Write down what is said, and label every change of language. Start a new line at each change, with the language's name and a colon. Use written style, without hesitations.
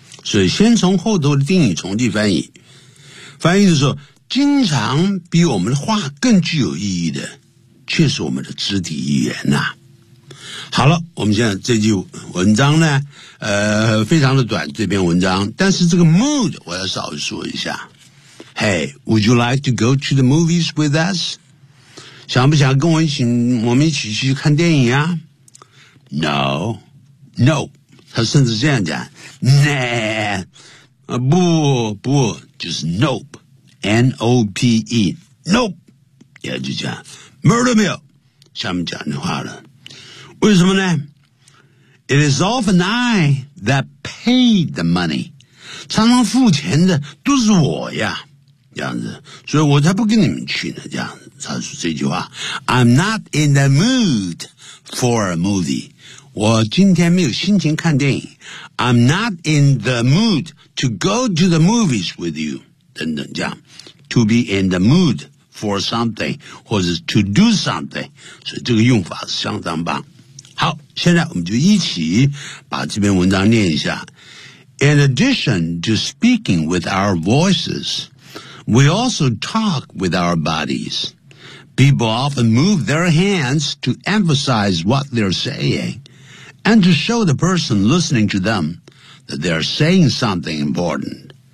Chinese: 所以先从后头的定语从句翻译，翻译的时候，经常比我们的话更具有意义的却是我们的肢体语言呐、啊。好了，我们现在这句文章呢非常的短，这篇文章，但是这个 mood 我要稍微说一下。
English: Hey, would you like to go to the movies with us?
Chinese: 想不想跟我一起，我们一起去看电影啊 ？
English: No, no，
Chinese: 他甚至这样讲 ，Nah， 不不，就是
English: Nope，N-O-P-E，Nope，
Chinese: 也就讲 Murder 没有，下面讲的话了。为什么呢 ？
English: It is often I that paid the money，
Chinese: 常常付钱的都是我呀，这样子，所以我才不跟你们去呢，这样子。他说这句话
English: I'm not in the mood for a movie，
Chinese: 我今天没有心情看电影。
English: I'm not in the mood to go to the movies with you
Chinese: 等等这样
English: To be in the mood for something 或者 to do something，
Chinese: 所以这个用法相当棒。好，现在我们就一起把这篇文章念一下。
English: In addition to speaking with our voices， we also talk with our bodies。 People often move their hands to emphasize what they're saying and to show the person listening to them that they're saying something important.